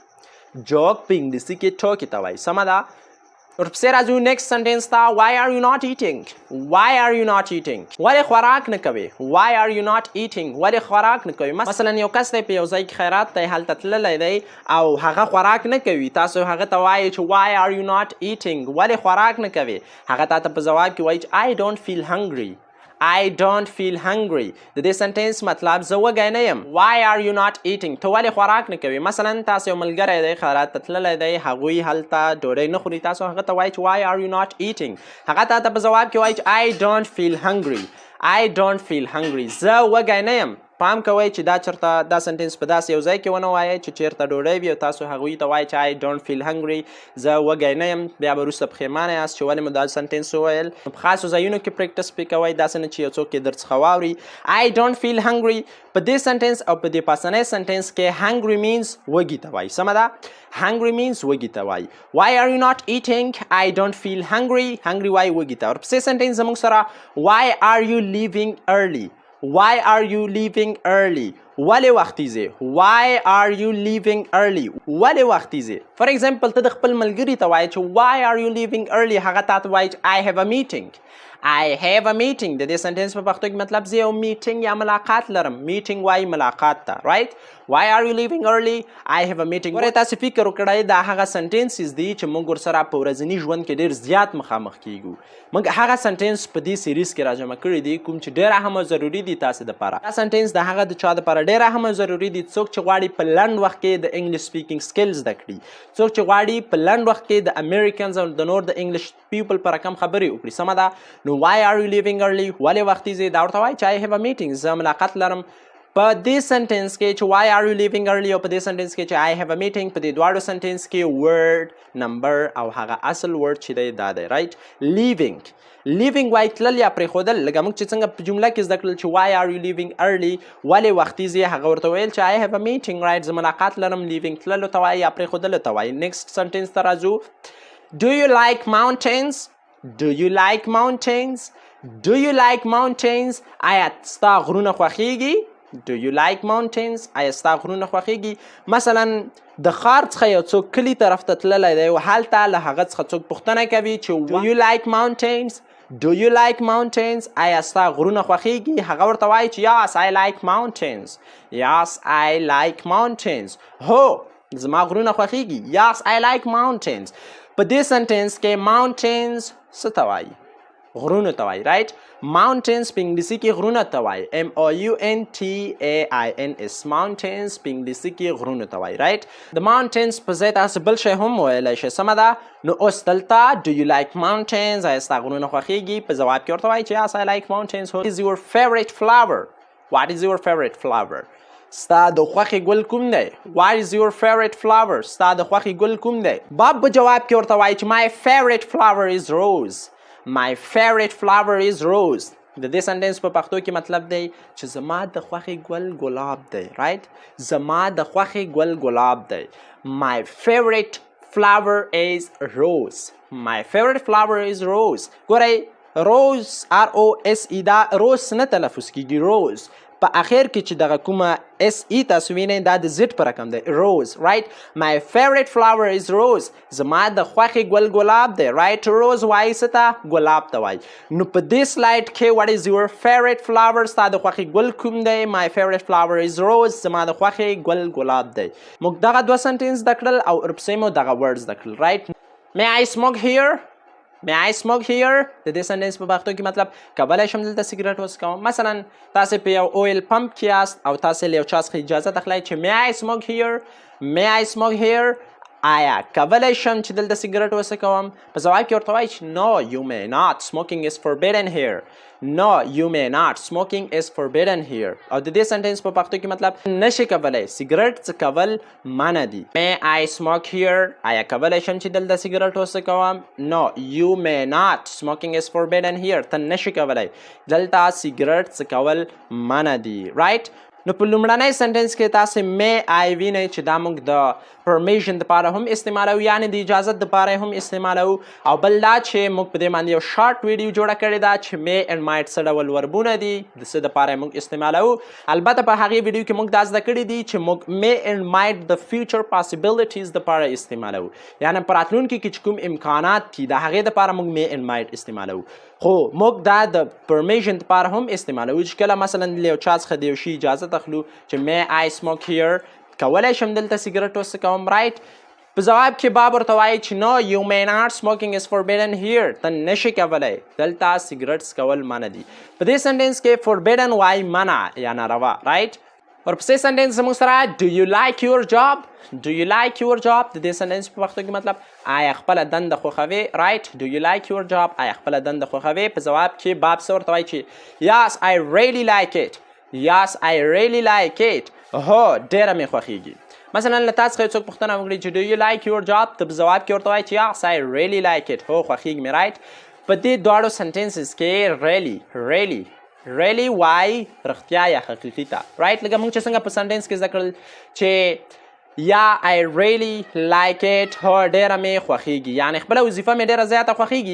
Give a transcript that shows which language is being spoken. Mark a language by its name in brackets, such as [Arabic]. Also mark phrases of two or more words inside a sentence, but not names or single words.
[Pashto] joke په انګلیسي کې ټوکې ته وایي. سمه ده. ورپسې راځو [English] next sentence [Pashto] ته [English] why are you not eating. why are you not eating، [Pashto] ولې خوراک نه کوې. [English] why are you not eating، [Pashto] ولې خوراک نه کوې. مثلا یو کس دی په یو ځای کې خیرات دی، هلته تللی دی او هغه خوراک نه کوي، تاسو هغه ته وایئ چې [English] why are you not eating، [Pashto] ولې خوراک نه کوې. هغه تا ته په ځواب کې وایي چې [English] I don't feel hungry. I don't feel hungry. [Pashto] د دې سنټنس مطلب زه وږی نه یم. [English] why are you not eating، [Pashto] ته ولې خوراک نه کوې. مثلا تاسو یو ملګری دی خیرات ته تللی دی، هغوی هلته ډوډۍ نه خوري، تاسو هغه ته وایئ چې [English] why are you not eating، [Pashto] هغه تا ته په ځواب کې وایي چې [English] I don't feel hungry. I don't feel hungry، [Pashto] زه وږی نه یم. پام کوئ چې دا چېرته دا سنټینس په داسې یو ځای کې ونه وایئ چې چېرته ډوډۍ وي او تاسو هغوی ته وایئ چې [English] I don't feel hungry، [Pashto] زه وږی نه یم، بیا به وروسته پښیمانه یاست چې ولې مو دا سنټینس وویل. په خاصو ځایونو کې پریکټس پې کوئ، داسې نه چې یو څوک یې درڅخه واوري. [English] I don't feel hungry [Pashto] په دې سنټینس او په دې پاسنۍ سنټینس کې [English] hungry means [Pashto] وږي ته وایي. سمه ده؟ [English] hungry means [Pashto] وږي ته وایي. [English] Why are you not eating؟ I don't feel hungry. hungry [Pashto] وایي وږي ته. ورپسې سنټینس زموږ سره [English] Why are you leaving early؟ Why are you leaving early؟ [Pashto] ولې وختي ځې؟ [English] Why are you leaving early؟ [Pashto] ولې وختي ځې؟ [English] For example [Pashto] ته د خپل ملګري ته وایې چې [English] Why are you leaving early؟ [Pashto] هغه تا ته وایي چې [English] I have a meeting. I have a meeting. [Pashto] د دې سنټینس په پښتو کې مطلب زه یو میټینګ یا ملاقات لرم. میټینګ وایي ملاقات ته. رایټ؟ [English] Why are you leaving early؟ I have a meeting. [Pashto] ورې تاسو فکر وکړئ دا هغه سنټینسز دي چې موږ ورسره په ورځني ژوند کې ډېر زیات مخامخ کیږو. موږ هغه سنټینس په دې سیریز کې راجمع کړي دي کوم چې ډېر اهم او ضروري دي تاسو دپاره. دا سنټینس د هغه د چا دپاره ډېر اهم او ضروري دي څوک چې غواړي په لنډ وخت کې د [English] English speaking skill [Pashto] زده کړي، څوک چې غواړي په لنډ وخت کې د امریکنز او د نور د [English] English people [Pashto] په رقم خبرې وکړي. سمه ده؟ [English] نو Why are you leaving early؟ [Pashto] ولې وختي ځې؟ دا ورته وایي چې [English] I have a meeting. [Pashto] زه ملاقات لرم. په دې سنټینس کې چې [English] Why are you leaving early [Pashto] او په دې سنټینس کې چې [English] I have a meeting، [Pashto] په دې دواړو سنټینس کې [English] word, number [Pashto] او هغه اصل ورډ چې دی دا دی. رایټ؟ لیوینګ. لیوینګ وایي تلل یا پرېښودل. لکه موږ چې څنګه په جمله کې زده کړل چې [English] Why are you leaving early؟ [Pashto] ولې وختي ځې؟ هغه ورته ویل چې [English] I have a meeting. [Pashto] رایټ؟ زه ملاقات لرم. لیوینګ تللو ته وایي یا پرېښودلو ته وایي. نیکسټ سنټینس ته راځو. [English] Do you like mountains؟ Do you like mountains؟ Do you like mountains؟ [Pashto] آیا ستا غرونه خوښیږي؟ [English] Do you like mountains؟ [Pashto] آیا ستا غرونه خوښیږي؟ مثلا د ښار څخه یو څوک کلي طرف ته تللی دی او هلته له هغه څخه څوک پوښتنه کوي چې [English] Do you like mountains؟ Do you like mountains؟ [Pashto] آیا ستا غرونه خوښیږي؟ هغه ورته وایي چې [English] Yes I like mountains. Yes I like mountains. [Pashto] هو زما غرونه خوښیږي. [English] Yes I like mountains. [Pashto] په دې سنټینس کې mountains څه ته وایي؟ غرونو ته وایي. رایټ؟ mountains په انګلیسي کې غرونه ته وایي. MOUNTAINS. mountains په انګلیسي کې غرونو ته وایي. رایټ؟ د mountains په ځای تاسو بل شی هم ویلی شئ. سمه ده؟ نو اوس دلته [English] Do you like mountains؟ [Pashto] آیا ستا غرونه خوښیږي؟ په ځواب کې ورته وایي چې [English] Yes I like mountains. What is your favorite flower؟ What is your favorite flower؟ [Pashto] ستا د خوښې ګل کوم دی؟ [English] What is your favorite flower؟ [Pashto] ستا د خوښې ګل کوم دی؟ باب په جواب کې ورته وایي چې [English] My favorite flower is rose. My favorite flower is rose. [Pashto] د دې سنټینس په پښتو کې مطلب دی چې زما د خوښې ګل ګلاب دی. رایټ؟ زما د خوښې ګل ګلاب دی. [English] My favorite flower is rose. My favorite flower is rose. [Pashto] ګورئ rose ROSE دا روز نه تلفظ کیږي. روز په اخر کې چې دغه کومه SE تاسو وینئ دا د زد په رقم دی. روز. رایټ؟ [English] My favorite flower is rose. [Pashto] زما د خوښې ګل ګلاب دی. رایټ؟ روز وایي څه ته؟ ګلاب ته وایي. نو په دې سلایډ کې [English] What is your favorite flower؟ [Pashto] ستا د خوښې ګل کوم دی؟ [English] My favorite flower is rose. [Pashto] زما د خوښې ګل ګلاب دی. موږ دغه دوه سنټینس زده کړل او ورپسې مو دغه ورډ زده کړل. [English] رایټ؟ May I smoke here؟ May I smoke here؟ [Pashto] د دې سنټینس په پښتو کې مطلب کولی شم دلته سګرټ وڅکوم. مثلا تاسې په یو [English] oil pump [Pashto] کې یاست او تاسې له یو چا څخه اجازه اخلئ چې [English] May I smoke here؟ May I smoke here؟ [Pashto] آیا کولی شم چې دلته سګرټ وڅکوم؟ په ځواب کې ورته وایي چې [English] No you may not. Smoking is forbidden here. No you may not. Smoking is forbidden here. [Pashto] او د دې سنټینس په پښتو کې مطلب نشي کولی سګرټ څکول منع دي. [English] May I smoke here؟ [Pashto] آیا کولی شم چې دلته سګرټ وڅکوم؟ [English] No you may not. Smoking is forbidden here. [Pashto] ته نشي کولی دلته سګرټ څکول منع دي. رایټ؟ نو په لومړنۍ سنټینس کې تاسې [English] May I [Pashto] وینئ چې دا موږ د پرمیشن دپاره هم استعمالوو، یعنې د اجازت دپاره هم استعمالوو. او بل دا چې موږ په دې باندې یو [English] short video [Pashto] جوړه کړې ده چې [English] May and might [Pashto] څه ډول وربونه دي، د څه دپاره موږ استعمالوو. البته په هغې ویډیو کې موږ دا زده کړي دي چې موږ [English] May and might [Pashto] د [English] future possibilities [Pashto] دپاره استعمالوو، یعنې په راتلونکي کې چې کوم امکانات دي د هغې دپاره موږ [English] May and might [Pashto] استعمالوو. خو موږ دا د پرمیشن دپاره هم استعمالوو چې کله مثلا له یو چا څخه د یو شي اجازت اخلو چې [English] May I smoke here؟ [Pashto] کولی شم دلته سګرټ وڅکوم. رایټ؟ په ځواب کې باب ورته وایي چې [English] No you may not. Smoking is forbidden here. [Pashto] ته نشي کولی دلته سګرټ څکول منع دي. په دې سنټینس کې forbidden وایي منع یا ناروا. رایټ؟ ورپسې سنټینس زموږ سره Do you like your job؟ Do you like your job؟ د دې سنټینس په پښتو کې مطلب آیا خپله دنده خوښوې؟ رایټ؟ [English] Do you like your job؟ [Pashto] آیا خپله دنده خوښوې؟ په ځواب کې باب څه ورته وایي چې [English] Yes I really like it. Yes, I really like it. [Pashto] هو ډیره مې خوښیږي. مثلا له تاسو څخه څوک پوښتنه وکړي چې [English] do you like your job؟ [Pashto] ته په جواب کې ورته وایي چې [English] yes, I really like it. [Pashto] هو خوښیږي مې رایټ. په دې دواړو سنټنسز کې really وایي رښتیا یا حقیقي ته رایټ. لکه موږ چې څنګه په سنټنس کې زده کړل چې یا [English] I really like it [Pashto] هو ډیره مې خوښیږي یعنې خپله وظیفه مې ډیره زیاته خوښیږي.